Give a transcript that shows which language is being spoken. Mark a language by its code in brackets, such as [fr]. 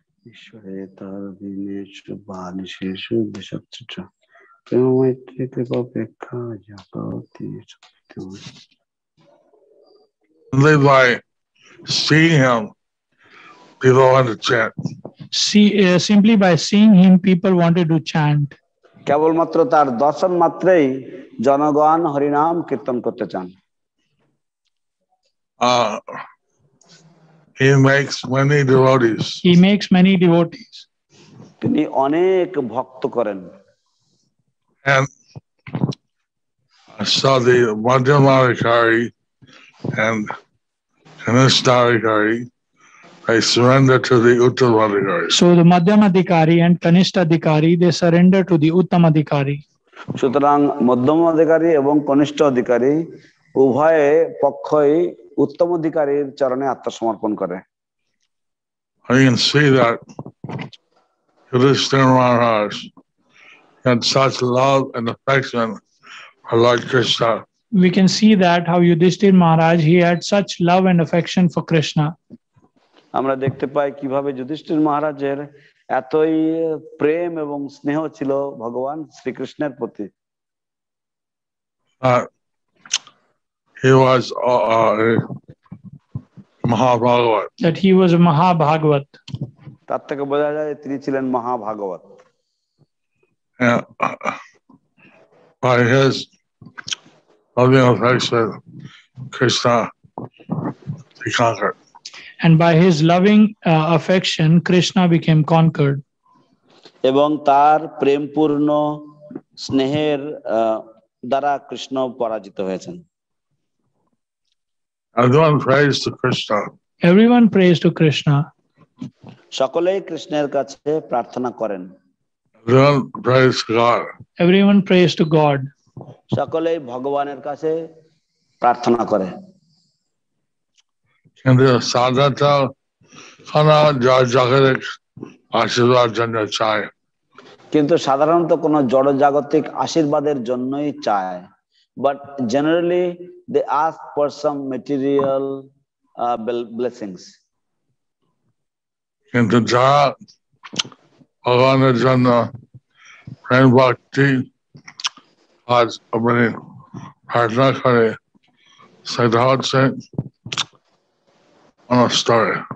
[sa] ঈশ্বরে তার দিনেষু বাণীশেষু দেশচ্যুত প্রেমমৈত্রী কৃপাপেক্ষা জগতি সত্যময়। [en] Only by seeing him, people want to chant. Simply by seeing him, people wanted to chant. [bn] কেবলমাত্র তার দর্শন মাত্রেই জনগণ হরিনাম কীর্তন করতে চান। [en] He makes many devotees. He makes many devotees. [bn] তিনি অনেক ভক্ত করেন। [en] And I saw the Madhyamadikari and Kanishadikari. They surrender to the Uttamadikari. So the Madhyamadikari and Kanishtadikari, they surrender to the Uttamadikari. [bn] সুতরাং মধ্যম অধিকারী এবং কনিষ্ঠ অধিকারী উভয়ে পক্ষই উত্তম অধিকারীর চরণে আত্মসমর্পণ করে। [en] You can see that Yudhishthira Maharaj had such love and affection for Lord Krishna. We can see that how Yudhishthira Maharaj, he had such love and affection for Krishna. [bn] আমরা দেখতে পাই কিভাবে যুধিষ্ঠির মহারাজের এতই প্রেম এবং স্নেহ ছিল ভগবান শ্রীকৃষ্ণের প্রতি। [en] He was a Mahabhagavat. That he was a Mahabhagavat. [bn] তার থেকে বোঝা যায় তিনি ছিলেন মহাভাগবত। [en] And by his loving affection, Krishna he conquered. And by his loving affection, Krishna became conquered. [bn] এবং তার প্রেমপূর্ণ স্নেহের দ্বারা কৃষ্ণ পরাজিত হয়েছেন। [en] Everyone prays to Krishna. Everyone prays to Krishna. [bn] সকলেই কৃষ্ণের কাছে প্রার্থনা করেন। [en] Everyone prays to God. Everyone prays to God. [bn] সকলেই ভগবানের কাছে প্রার্থনা করে। কিন্তু সাধারণত কোনো জড়জাগতিক আশীর্বাদ জন্য চায়। কিন্তু সাধারণত কোনো জড়জাগতিক আশীর্বাদের জন্যই চায়। [en] But generally they ask for some material blessings. [bn] কিন্তু যারা ভগবানের জন্য প্রেম ভক্তি আজ আপনি প্রার্থনা করে সেটা হচ্ছে অনস্তরে।